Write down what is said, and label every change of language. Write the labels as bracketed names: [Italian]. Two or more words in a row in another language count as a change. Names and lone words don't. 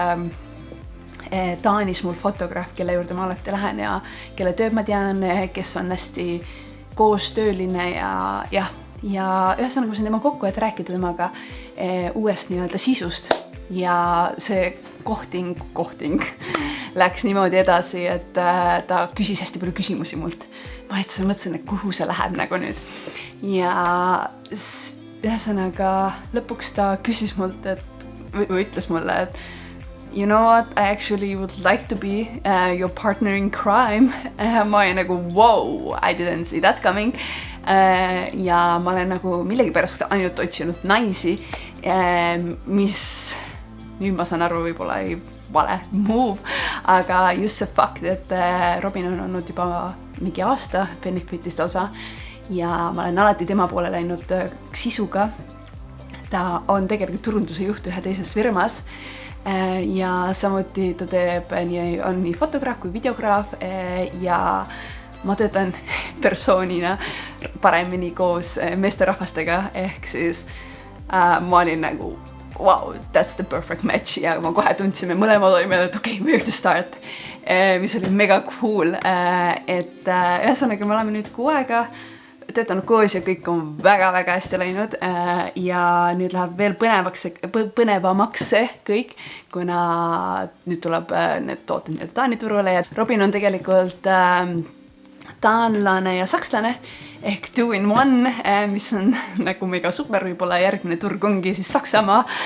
[Estonian] Taanis mul fotograaf, kelle juurde ma alati lähen ja kelle tööd ma tean, kes on hästi koostööline ja ühesõnaga ma sain tema kokku, et rääkida temaga uuest nii-öelda sisust ja see kohting läks niimoodi edasi, et ta küsis hästi palju küsimusi mult. Ma mõtlesin, et kuhu see läheb nagu nüüd. Ja ühesõnaga lõpuks ta küsis mult, või ütles mulle, et [English] you know what, I actually would like to be your partner in crime. [Estonian] Ma olin nagu, [English] wow, I didn't see that coming. [Estonian] Ja ma olen nagu millegipärast ainult otsinud naisi, mis nüüd ma saan aru võib-olla ei [English] vale move, [Estonian] aga just see fakt, et Robin on olnud juba mingi aasta Benefitist osa ja ma olen alati tema poole läinud sisuga. Ta on tegelikult turunduse juht ühe teises firmas ja samuti ta on nii fotograaf kui videograaf ja ma töötan persoonina paremini koos meesterahvastega, ehk siis ma olin nagu [English] wow, that's the perfect match [Estonian] ja ma kohe tundsime mõlemad olime, et [English] okay, where to start, [Estonian] mis oli [English] mega cool, [Estonian] et ühesõnaga me oleme nüüd 6 aega töötanud koos ja kõik on väga-väga hästi läinud ja nüüd läheb veel põnevamaks see kõik, kuna nüüd tuleb need tooted nii-öelda Taani turule ja Robin on tegelikult taanlane ja sakslane ehk 2-in-1, mis on nagu mega super, võib-olla järgmine turg ongi siis Saksamaa,